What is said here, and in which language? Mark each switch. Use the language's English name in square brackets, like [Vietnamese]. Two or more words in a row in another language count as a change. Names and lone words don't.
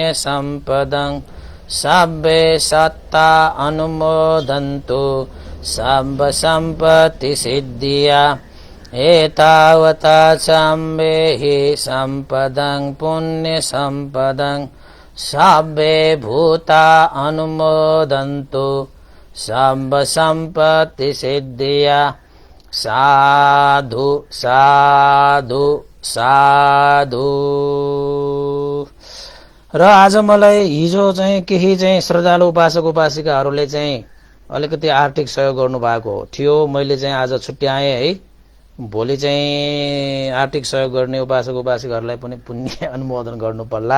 [Pali] सम्पदं सब्बे सत्ता अनुमोदन्तु सब्ब सम्पत्ति सिद्धिया एतावता चम्मेहि सम्पदं पुण्य सम्पदं सब्बे भूता अनुमोदन्तु सब्ब सम्पत्ति सिद्धिया। साधु साधु साधु। [Nepali] र आज मलाई हिजो चाहिँ केही चाहिँ श्रद्धालु उपासक उपासिकाहरूले चाहिँ अलिकति आर्थिक सहयोग गर्नु भएको थियो। मैले चाहिँ आज छुट्याएँ है। भोलि चाहिँ आर्थिक सहयोग गर्ने उपासक उपासिकाहरूलाई पनि पुण्य अनुमोदन गर्नु पर्ला।